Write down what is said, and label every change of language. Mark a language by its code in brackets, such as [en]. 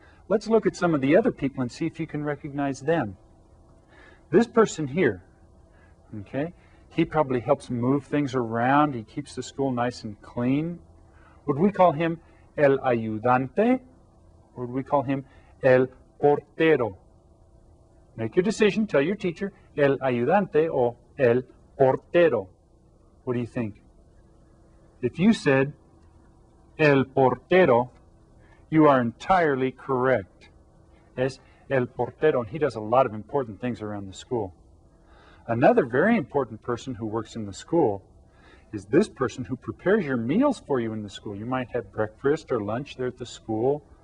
[en] Let's look at some of the other people and see if you can recognize them. This person here, okay, He probably helps move things around. He keeps the school nice and clean. Would we call him el ayudante? Or would we call him el portero? Make your decision. Tell your teacher el ayudante or el portero. What do you think? If you said el portero, you are entirely correct. [es] Es el portero, [en] and he does a lot of important things around the school. Another very important person who works in the school is this person who prepares your meals for you in the school. You might have breakfast or lunch there at the school.